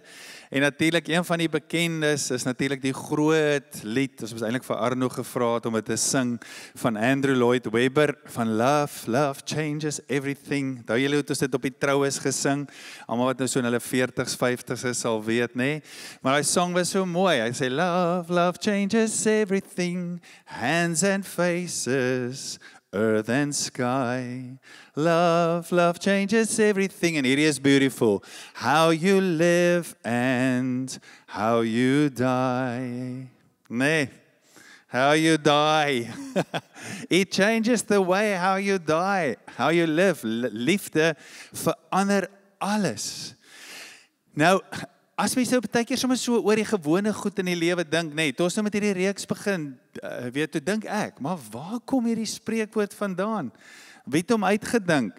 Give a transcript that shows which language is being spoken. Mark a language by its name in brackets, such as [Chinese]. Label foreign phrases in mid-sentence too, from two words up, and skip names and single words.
[Afrikaans] En natuurlik een van die bekendes is natuurlik die groot lied. Ons het eintlik vir Arno gevra het om dit te sing van Andrew Lloyd Webber van Love Changes Everything. Daai julle het ons dit op die troues gesing. Almal wat nou so in hulle 40s, 50s is sal weet, nê? Maar hy song was so mooi. Hy sê [English] love changes everything, hands and faces, earth and sky. Love changes everything. And it is beautiful. How you live and how you die. [Afrikaans] Nee, [English] how you die. It changes the way how you die, how you live. [Afrikaans] Liefde verander alles. Nou, as mens nou baie keer sommer so oor die gewone goed in die lewe dink, nee, toe ons nou met hierdie reeks begin, weet toe dink ek, maar waar kom hierdie spreekwoord vandaan? Wie het hom uitgedink?